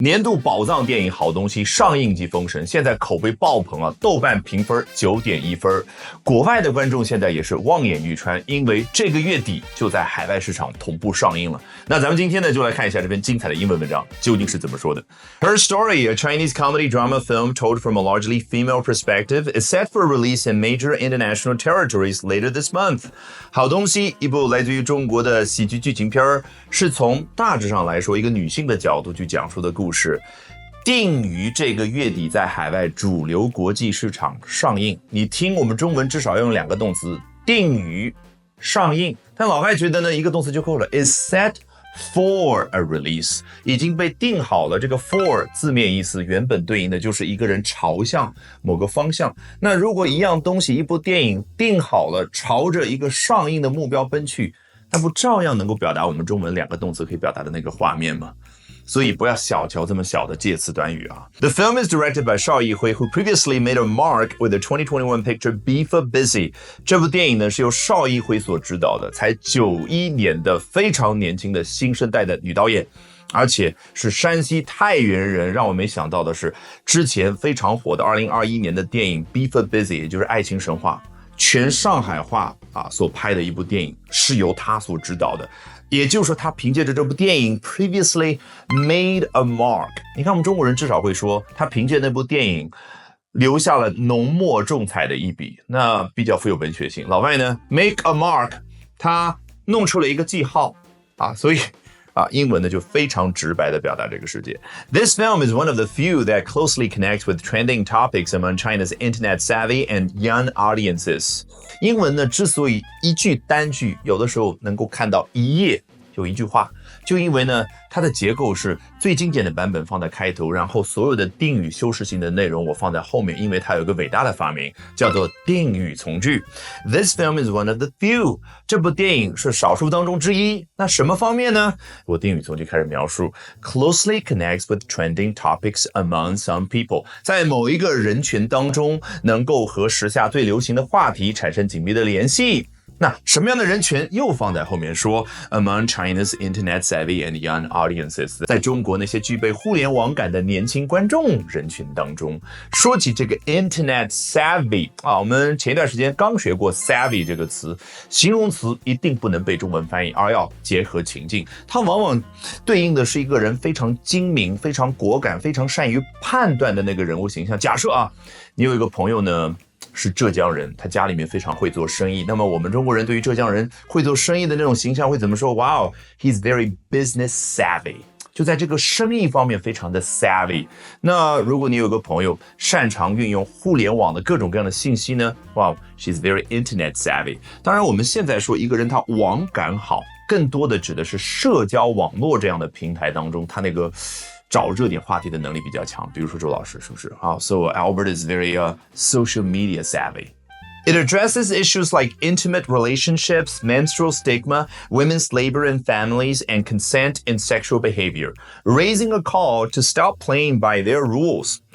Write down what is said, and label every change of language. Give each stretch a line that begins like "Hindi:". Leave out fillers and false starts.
Chinese: 年度宝藏电影好东西上映即封神，现在口碑爆棚啊！豆瓣评分9.1分，国外的观众现在也是望眼欲穿，因为这个月底就在海外市场同步上映了。那咱们今天呢，就来看一下这篇精彩的英文文章究竟是怎么说的。
English: Her Story, a Chinese comedy drama film told from a largely female perspective, is set for release in major international territories later this month.
Chinese: 好东西，一部来自于中国的喜剧剧情片，是从大致上来说一个女性的角度去讲述的故事。定于这个月底在海外主流国际市场上映。你听我们中文至少要用2个动词，定于上映。但老外觉得呢，一个动词就够了 ，
English: is set for a release，
Chinese: 已经被定好了。这个 for 字面意思原本对应的就是一个人朝向某个方向。那如果一样东西，一部电影定好了，朝着一个上映的目标奔去，那不照样能够表达我们中文2个动词可以表达的那个画面吗？所以不要小瞧这么小的介词短语啊。
English: The film is directed by 邵艺辉 who previously made a mark with the 2021 picture Be For Busy。
Chinese: 这部电影呢是由邵艺辉所执导的，才91年的非常年轻的新生代的女导演，而且是山西太原人。让我没想到的是，之前非常火的2021年的电影 Be For Busy， 也就是爱情神话，全上海话所拍的一部电影是由他所执导的。也就是说，他凭借着这部电影
English: previously made a mark。
Chinese: 你看我们中国人至少会说他凭借那部电影留下了浓墨重彩的一笔，那比较富有文学性。老外呢
English: make a mark，
Chinese: 他弄出了一个记号所以英文呢就非常直白地表达这个世界。
English: This film is one of the few that closely connects with trending topics among China's internet savvy and young audiences。
Chinese: 英文呢之所以一句单句有的时候能够看到一页有一句话，就因为呢它的结构是最经典的版本放在开头，然后所有的定语修饰性的内容我放在后面，因为它有一个伟大的发明叫做定语从句。
English: This film is one of the few，
Chinese: 这部电影是少数当中之一。那什么方面呢？我定语从句开始描述
English: closely connects with trending topics among some people，
Chinese: 在某一个人群当中能够和时下最流行的话题产生紧密的联系。那什么样的人群又放在后面说
English: among China's internet savvy and young audiences，
Chinese: 在中国那些具备互联网感的年轻观众人群当中。说起这个 internet savvy 我们前一段时间刚学过 savvy 这个词，形容词一定不能被中文翻译，而要结合情境。它往往对应的是一个人非常精明、非常果敢、非常善于判断的那个人物形象。假设你有一个朋友呢是浙江人，他家里面非常会做生意，那么我们中国人对于浙江人会做生意的那种形象会怎么说？
English: Wow, he's very business savvy，
Chinese: 就在这个生意方面非常的 savvy。那如果你有个朋友擅长运用互联网的各种各样的信息呢？
English: Wow, she's very internet savvy。
Chinese: 当然我们现在说一个人他网感好，更多的指的是社交网络这样的平台当中他那个找热点话题的能力比较强，比如说周老师是不是？
English: So Albert is very social media savvy. It addresses issues like intimate relationships, menstrual stigma, women's labor in families, and consent in sexual behavior, raising a call to stop playing by their rules.